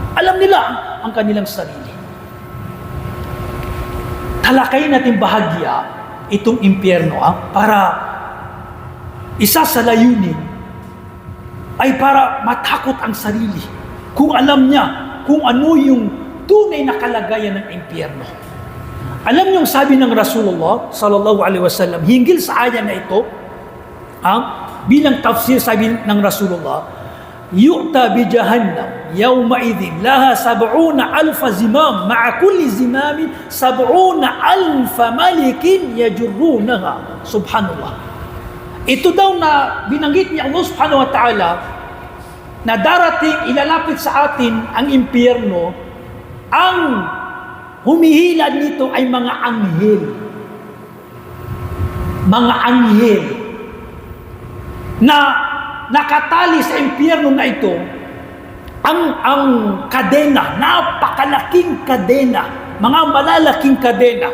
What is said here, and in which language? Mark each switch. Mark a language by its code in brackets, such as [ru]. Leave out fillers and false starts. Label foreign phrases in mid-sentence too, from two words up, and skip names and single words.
[tl] Alam nila ang kanilang sarili. Talakayin natin bahagya itong impyerno, para isa sa layunin ay para matakot ang sarili kung alam niya kung ano yung tunay na kalagayan ng impyerno. Alam niyo ang sabi ng Rasulullah [ar] صلى الله عليه وسلم [tl] hinggil sa aya na ito, bilang tafsir, sabi ng Rasulullah, [ar] يؤتى بجهنم يومئذ لها 70,000 زمام مع كل زمام 70,000 ملك يجرونها. [tl] Subhanallah. Ito daw na binanggit ni Allah [ar] سبحانه وتعالى [tl] na darating, ilalapit sa atin ang impyerno. Ang humihilad nito ay mga anghel. Mga anghel na nakatali sa impyerno na ito, ang kadena, napakalaking kadena, mga malalaking kadena.